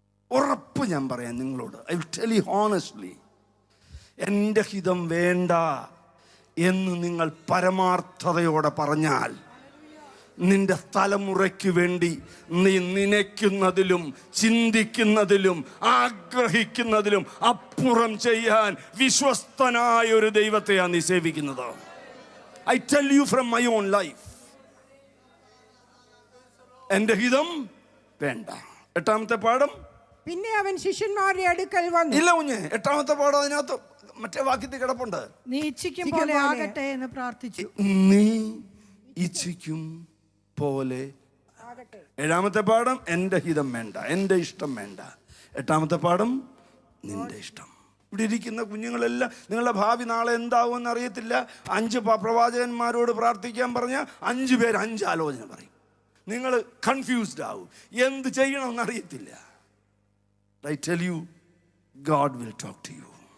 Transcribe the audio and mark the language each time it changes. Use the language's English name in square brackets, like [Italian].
[Malayalam] ഉറപ്പ് ഞാൻ പറയാം നിങ്ങളോട്, [English] I will tell you honestly, [Malayalam] എൻ്റെ ഹിതം വേണ്ട എന്ന് നിങ്ങൾ പരമാർത്ഥതയോടെ പറഞ്ഞാൽ നിന്റെ തലമുറയ്ക്ക് വേണ്ടി നീ നനയ്ക്കുന്നതിലും ചിന്തിക്കുന്നതിലും ആഗ്രഹിക്കുന്നതിലും അപ്പുറം ചെയ്യാൻ വിശ്വസ്തനായ ഒരു ദൈവത്തെയാണ് നീ സേവിക്കുന്നത്. [English] I tell you from my own life. [Malayalam] എൻ്റെ ഹിതം വേണ്ട. 8ാമത്തെ പാഠം. പിന്നെ അവൻ ശിഷ്യന്മാരുടെ അടുക്കൽ വന്നു. ഇല്ല കുഞ്ഞെ, 8ാമത്തെ പാഠം അതിനകത്ത് മറ്റേ വാക്യത്തിൽ കിടപ്പുണ്ട്. നീ ഇച്ഛിക്കും പോലെ ആകട്ടെ എന്ന് പ്രാർത്ഥിച്ചു. നീ ഇച്ഛിക്കും പോലെ. 7ാമത്തെ പാഠം, എൻ്റെ ഹിതം വേണ്ട, എൻ്റെ ഇഷ്ടം വേണ്ട. 8ാമത്തെ പാഠം, നിന്റെ ഇഷ്ടം. ഇവിടെ ഇരിക്കുന്ന കുഞ്ഞുങ്ങളെല്ലാം നിങ്ങളുടെ ഭാവി നാളെ എന്താവുമെന്ന് അറിയത്തില്ല. 5 പ്രവാചകന്മാരോട് പ്രാർത്ഥിക്കാൻ പറഞ്ഞാൽ 5 പേര് 5 ആലോചന പറയും. നിങ്ങൾ കൺഫ്യൂസ്ഡ് ആവും, എന്ത് ചെയ്യണമെന്ന് അറിയത്തില്ല. [English] I tell you, God will talk to you.